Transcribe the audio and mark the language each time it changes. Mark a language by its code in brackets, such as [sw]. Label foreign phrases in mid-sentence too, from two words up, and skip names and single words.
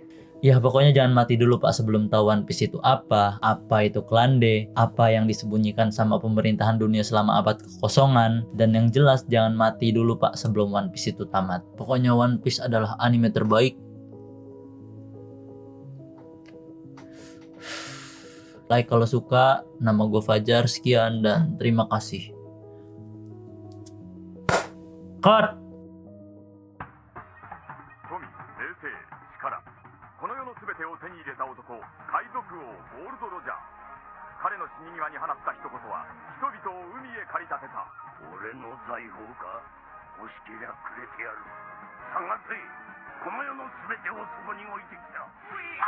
[id] Ya pokoknya jangan mati dulu, Pak, sebelum tahu One Piece itu apa itu Klande, apa yang disembunyikan sama pemerintahan dunia selama abad kekosongan, dan yang jelas jangan mati dulu, Pak, sebelum One Piece itu tamat. Pokoknya One Piece adalah anime terbaik. Like kalau suka, nama gue Fajar, sekian dan terima kasih. Cut! [ja] この世の全てを手に入れた男、海賊王ゴールド・ロジャー。彼の死に際に放った一言は人々を海へ駆り立てた。俺の財宝か？欲しけりゃくれてやる。探せ。この世の全てをそこに置いてきた。